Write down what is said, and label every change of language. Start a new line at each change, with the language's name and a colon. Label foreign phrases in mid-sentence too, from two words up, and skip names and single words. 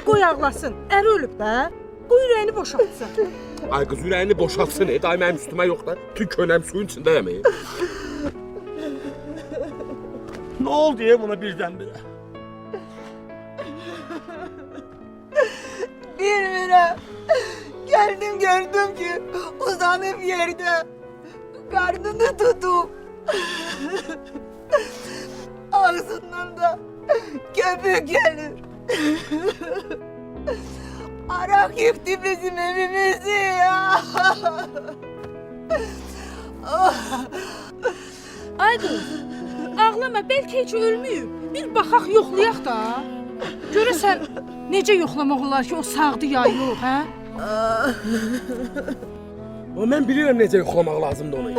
Azerbaijani: Qoy ağlasın. Əri ölüb də. Qoy ürəyini boşaltsın. Ay qız ürəyini boşaltsın. Day mənim üstümə yox da. Tük könəm suyun içindəyəm. Nə oldu ya buna birdən-birə? Bilmirəm.
Turkish: Geldim gördüm ki uzanıp yerde karnını tutup ağzından da köpük gelir. Arak yıktı bizim evimizi ya.
Azerbaijani: Ay qız, ağlama, bəlkə heç ölməyib. Bir baxaq yoxlayaq da. Görəsən necə yoxlamaq olar ki, o sağdı ya yox, hə? Amma mən bilirəm necə yoxlamaq lazımdır onu.